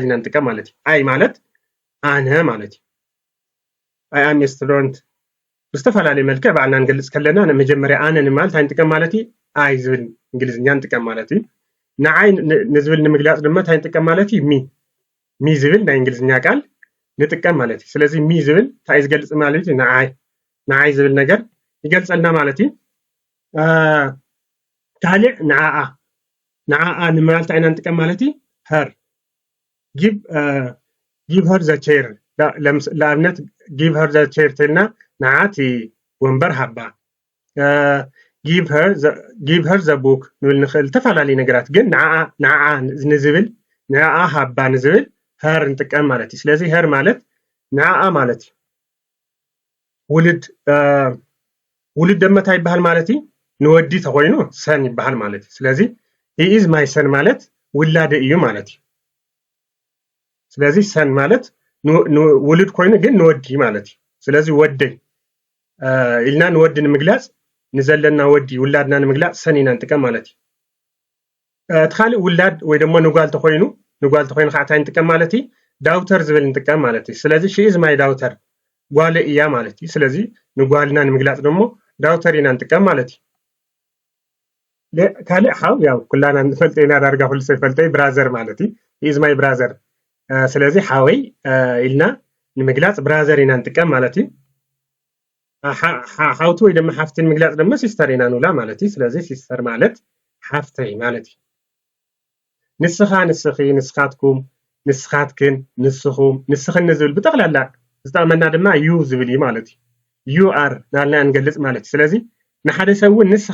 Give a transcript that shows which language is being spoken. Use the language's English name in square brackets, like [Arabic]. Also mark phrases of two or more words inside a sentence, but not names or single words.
[Tigrinya] ኢና ንጥቀም ማለት እዩ ኣይ ማለት ኣነ ማለት እዩ [English] I am student [Tigrinya] ብዝተፈላለየ መልክዕ ባዕልና ንገልጽ ከለና ንመጀመርያ ኣነ ንማል ታይ ንጥቀም ማለት እዩ ኣይ ዝብል እንግሊዝኛ ንጥቀም ማለት እዩ ንዓይ ንዝብል ንምግላጽ ድማ ታይ ንጥቀም ማለት እዩ ሚ ዝብል ናይ እንግሊዝኛ ቃል ንጥቀም ማለት እዩ ስለዚህ ሚ ዝብል ታይ ዝገልጽ ማለት እዩ ንዓይ ዝብል ነገር ይገልጸልና ማለት እዩ ካሊእ ንዓኣ ንማል ታይ ኢና ንጥቀም ማለት እዩ [English] her give her the chair [Tigrinya] ለኣብነት [English] give her the chair [Tigrinya] ተልና ንዓቲ ወንበር ሃባ [English] give her the book [Tigrinya] ንብል ንኽእል ተፈላለዩ ነገራት ግን ንዓኣ ንዝብል ንዓኣ ሃባ ንዝብል her ንጥቀም ማለት እዩ ስለዚህ her ማለት ንዓኣ ማለት እዩ ውልድ ደማ ታይ ይበሃል ማለት እዩ ንወዲ ተኮይኑ ሰን ይበሃል ማለት እዩ ስለዚህ [English] he is my son [Tigrinya] ማለት ውላደ እዩ ማለት እዩ ስለዚህ ሰን ማለት ውልድ ኮይኑ ግን ንወዲ ማለት እዩ ስለዚህ ወደይ ኢልና ንወዲ ንምግላጽ ንዘለና ወዲ ውላድና ንምግላጽ ሰን ኢና ንጥቀም ማለት እዩ ተኻሊ ውላድ ወይ ደግሞ ንጓል ተኮይኑ ከዓ ታይ ንጥቀም ማለት እዩ ዳውተር ዝብል ንጥቀም ማለት እዩ ስለዚህ [English] she is my daughter [Tigrinya] ጓለ እያ ማለት እዩ ስለዚህ ንጓልና ንምግላጽ ደግሞ ዳውተር ኢና ንጥቀም ማለት እዩ ካሊእ ሓው ያው ኩላና ንፈልጦ ኢና ዳርጋ ኩሉ ሰብ ይፈልጦ ብራዘር ማለት እዩ [English] he is my brother [Tigrinya] ስለዚህ ሓወይ ኢልና ንምግላጽ ብራዘር ኢና ንጥቀም ማለት እዩ ሓውቲ ወይ ድማ ሓፍቲ ንምግላጽ ድማ ሲስተር ኢና ንብላ ማለት እዩ ስለዚ ሲስተር ማለት ሓፍተይ ማለት እዩ ንስኻ ንስኺ ንስኻትኩም ንስኻትክን ንስኹም ንስኽን ዝብል ብጠቕላላ ዝጠቕመና ድማ ዩ ዝብል እዩ ማለት እዩ [English] you are [Tigrinya] ናልና ንገልጽ ማለት እዩ ስለዚ ንሓደ ሰብ እውን ንስኻ